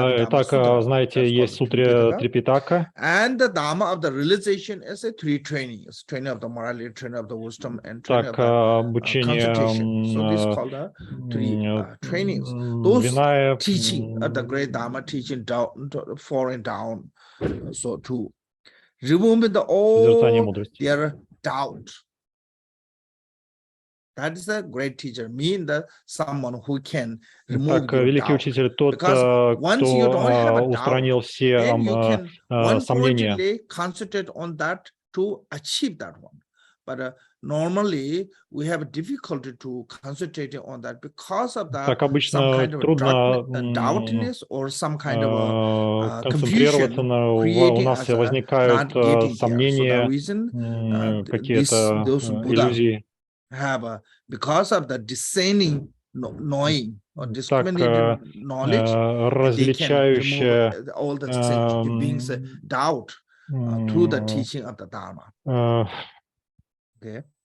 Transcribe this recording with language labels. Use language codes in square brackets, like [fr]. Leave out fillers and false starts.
[ru] Так, знаете, есть сутре Трипитака. [en] And the Dharma of the realization is a 3 trainings: training of the morality, training of the wisdom, and training of the concentration. So this is called the 3 trainings. Those teaching of the great Dharma teaching down, falling down, so to remove all their doubt. That is a great teacher, mean that someone who can remove [ru] Так, великий учитель тот, кто устранил все сомнения. [en] Concentrate on that to achieve that one. But normally we have difficulty to concentrate on that because of that some kind of doubtness or some kind of confusion. [ru] У нас возникают сомнения, какие-то иллюзии. [en] Have because of the discerning knowing or discriminating knowledge, [ru] различающая [en] all the sentient beings doubt through the teaching of the Dharma. Okay.